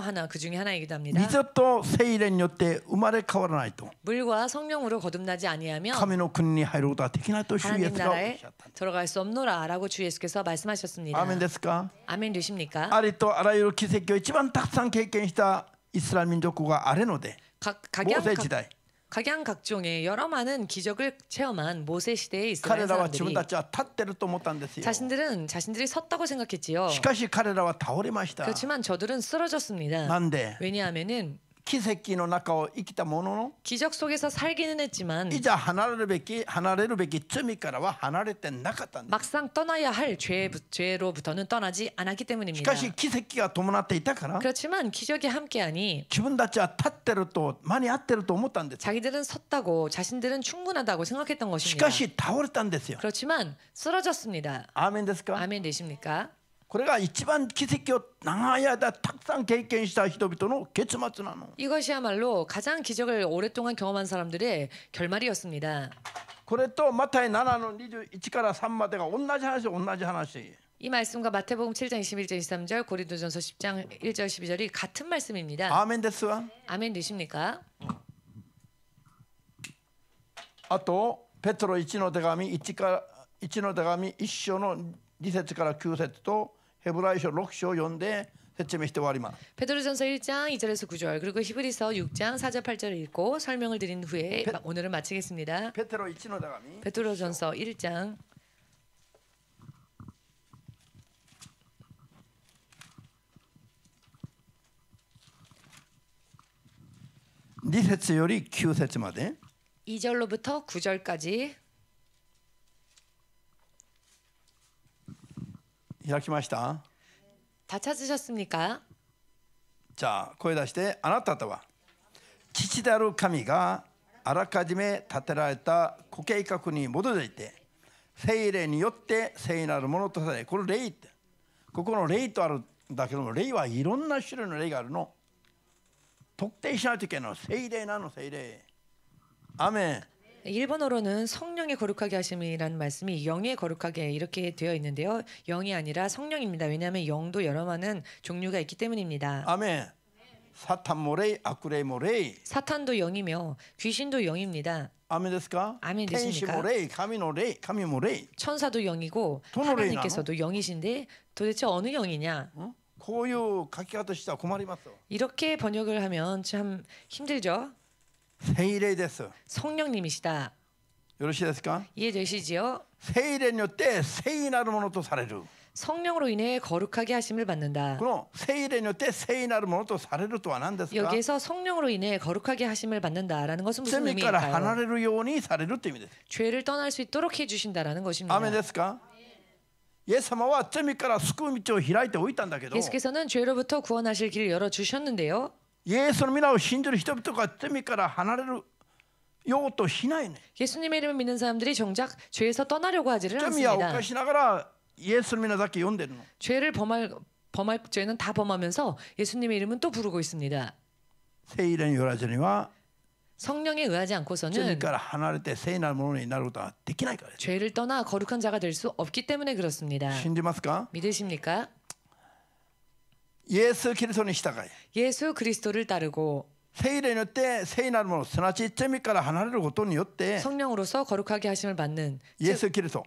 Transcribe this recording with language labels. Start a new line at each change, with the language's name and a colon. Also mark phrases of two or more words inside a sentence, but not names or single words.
Korean: 그 중에 하나이기도 합니다.
Japanese: 水と聖霊によって生まれ変わらないと
Korean: 물과 성령으로 거듭나지 아니하면
Japanese: 神の国に入ることはできないと主イエ
Korean: 하나님
Japanese: スがおっ
Korean: 나라에
Japanese: しゃった。
Korean: 들어갈 수 없노라라고 주 예수께서 말씀하셨습니다.
Japanese: アーメンですか？
Korean: 아멘 되십니까?
Japanese: ありとあらゆる奇跡を一番たくさん経験したイスラエル民族があれので 모세時代
Korean: 각양각종의 여러 많은 기적을 체험한 모세 시대에 이스라엘
Japanese: 彼らは自分
Korean: 사람들이
Japanese: たちは立ってると思ったんですよ。
Korean: 자신들이 섰다고 생각했지요.
Japanese: しかし彼らは倒れました。
Korean: 그렇지만 저들은 쓰러졌습니다.
Japanese: なんで
Korean: 왜냐하면은
Japanese: 奇跡の中を生きたものの
Korean: 기적 속에서 살기는 했지만
Japanese: いざ離れるべき罪からは離れてなかったんです。
Korean: 막상 떠나야 할 죄로부터는 떠나지 않았기
Japanese: し
Korean: 때문입니다.
Japanese: かし奇跡が伴っていたから
Korean: 그렇지만 기적이 함께하니
Japanese: 自分たちは立ってると間に合ってると思ったんです。
Korean: 자기들은 섰다고 자신들은 충분하다고 생각했던
Japanese: し
Korean: 것입니다.
Japanese: かし倒れたんですよ。
Korean: 그렇지만 쓰러졌습니다.
Japanese: アーメンですか？
Korean: 아멘 되십니까?
Japanese: これが一番奇跡を長い間たくさん経験した人々の結末なの。
Korean: 이것이야말로 가장 기적을 오랫동안 경험한 사람들의 결말이었습니다.
Japanese: これとマタイ7の21から3までが同じ話。
Korean: 이 말씀과 마태복음 7장 21절 23절 고린도전서 10장 1절 12절이 같은 말씀입니다.
Japanese: アーメンですわ。
Korean: 아멘 되십니까?
Japanese: あとペトロ1の手紙1章の2節から9節とヘブライ書6章を読んで説明して終わります。
Korean: 베드로전서 1장 2절에서 9절 그리고 히브리서 6장 4절 8절을 읽고 설명을 드린 후에 오늘은 마치겠습니다.
Japanese: ペテロ1の手紙
Korean: 베드로전서 1장
Japanese: 2 節より9節まで
Korean: 2절로부터 9절까지
Japanese: 開きました。 다 찾으셨습니까? じゃあ声出して、あなたとは父である神があらかじめ立てられたご計画に基づいて聖霊によって聖なるものとされ、この霊ってここの霊とあるんだけども、霊はいろんな種類の霊があるの。特定しないといけないの。聖霊なの、聖霊。アメン。
Korean: 일본어로는 성령의 거룩하게 하심이라는 말씀이 영의 거룩하게 이렇게 되어 있는데요. 영이 아니라 성령입니다. 왜냐하면 영도 여러 많은 종류가 있기 때문입니다. 아멘. 사탄
Japanese: も霊、悪霊も霊。
Korean: 사탄도 영이며 귀신도 영입니다.
Japanese: 아멘 ですか?
Korean: 아멘
Japanese: 天使
Korean: 되십니까?
Japanese: も霊、神の霊、神も霊。
Korean: 천사도 영이고 하나님께서도 영이신데 도대체 어느 영이냐?
Japanese: こういう書き方したら困りますよ。
Korean: 이렇게 번역을 하면 참 힘들죠.
Japanese: 聖霊です。
Korean: 성령님이시다.
Japanese: よろしいですか?
Korean: 이해되시지요?
Japanese: 聖霊によって聖なるものとされる。
Korean: 성령으로 인해 거룩하게 하심을 받는다.
Japanese: この聖霊によって聖なるものとされるとは何ですか?
Korean: 여기에서 성령으로 인해 거룩하게 하심을 받는다라는 것은 무슨
Japanese: 罪から離
Korean: 의미일까요?
Japanese: れるようにされるという意味です。
Korean: 죄를 떠날 수 있도록 해주신다라는 것입니다.
Japanese: アメンですか? イエス様は罪から救う道を開いておいたんだけど、
Korean: 예수께서는 죄로부터 구원하실 길을 열어 주셨는데요.
Japanese: イエスの皆を信じる人々が罪から離れるようとしないね。
Korean: 예수님의 이름을 믿는 사람들이 정작 죄에서 떠나려고 하지를
Japanese: 罪は
Korean: 않습니다.
Japanese: 犯しながらイエスの皆だけ読んでるの。
Korean: 죄를 범할 죄는 다 범하면서 예수님의 이름은 또 부르고 있습니다.
Japanese: 聖霊によらずには
Korean: 성령에 의하지
Japanese: 罪
Korean: 않고서는
Japanese: から離れて聖なるものになることはできないからです。
Korean: 죄를 떠나 거룩한 자가 될 수 없기 때문에 그렇습니다.
Japanese: 信じますか？
Korean: 믿으십니까?
Japanese: イエス・キリストに従い
Korean: 예수 그리스도를 따르고
Japanese: 聖霊によって聖なるもの、すなわち罪から離れることによって
Korean: 성령으로서 거룩하게 하심을 받는
Japanese: イエス・キリスト、